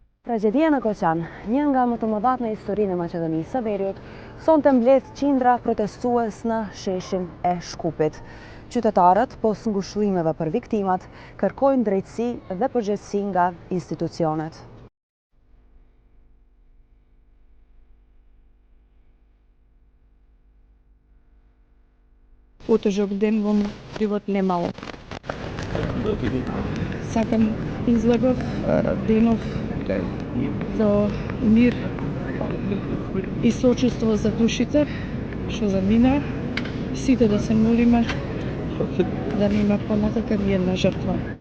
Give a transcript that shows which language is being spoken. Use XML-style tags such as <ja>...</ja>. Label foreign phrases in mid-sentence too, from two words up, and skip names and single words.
<sq>Tragedia në Koçan, një nga më të mëdhat në historinë e Maqedonisë së Veriut, sonte mbledh qindra protestues në sheshin e Shkupit. Qytetarët, pos ngushëllimeve për viktimat, kërkojnë drejtësi dhe përgjegjësi nga institucionet.</sq> <mk>Потежок ден во живот немало. Сакам излегов денов за мир и сочувство за душите што замина, сите да се молиме да нема понатака ни една жртва.</mk>